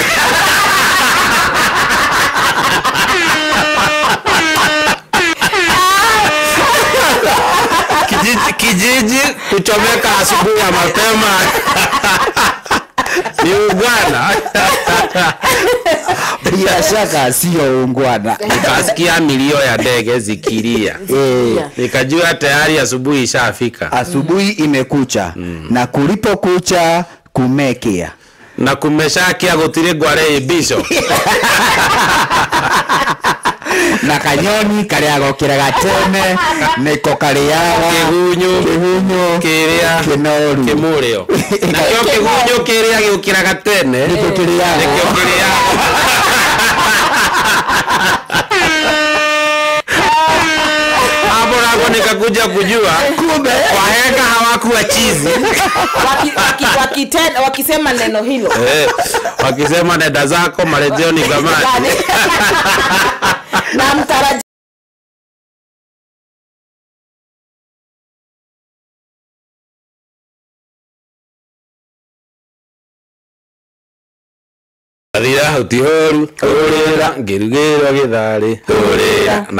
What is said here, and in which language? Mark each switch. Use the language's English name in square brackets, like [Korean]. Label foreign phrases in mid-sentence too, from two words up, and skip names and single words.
[Swahili] Kijiji kuchomeka asubuhi ya mapema. Ni ungwana. Bila shaka sio ungwana. Nikasikia milio ya ndege zikilia. Nikajua tayari asubuhi ishafika. Asubuhi imekucha. Na kulipokucha kumekea. Na kumeshakia [Kikuyu] gutire gware ibisho. Na kanyoni kariago kiragateme niko kariaga kihunyu kiria kinoru kimurio na kyo kihunyu kiria gikiragatene niko kiriaga [Swahili] hapo nago nikakuja kujua kumbe wahenga hawakuwa chizi. Wakisema neno hilo wakisema nenda zako marejeo ni gamani. Na mtaraji [Kikuyu] Adira utihoru orera ngirugero githari orera na